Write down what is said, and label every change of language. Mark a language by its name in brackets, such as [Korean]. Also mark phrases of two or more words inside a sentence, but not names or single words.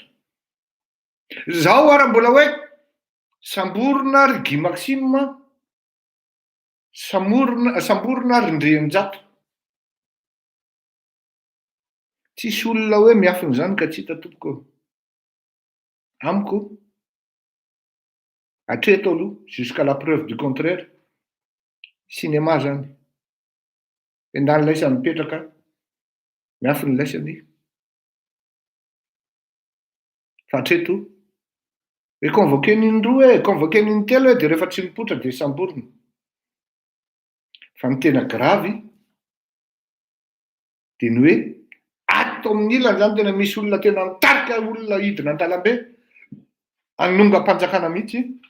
[Malagasy] Zaho ara mbola hoe samborona ry Guy Maxime, samborona ry Ndrianjato. Tsisy olona hoe miafin'izany ka tsy hita tompoko amiko hatreto aloha [French] jusqu'à la preuve du contraire. [Malagasy] Cinéma zany endany laisany mipetraka miafiny laisany fa hatreto hoe convoqué niny roa convoqué niny telo de rehefa tsy mipotra de samborona. Fa ny tena gravy de ny hoe ato amin'ny ilany zany tena misy olona tena mitarika olona hidina an-dalambe hanonga mpanjakana mihitsy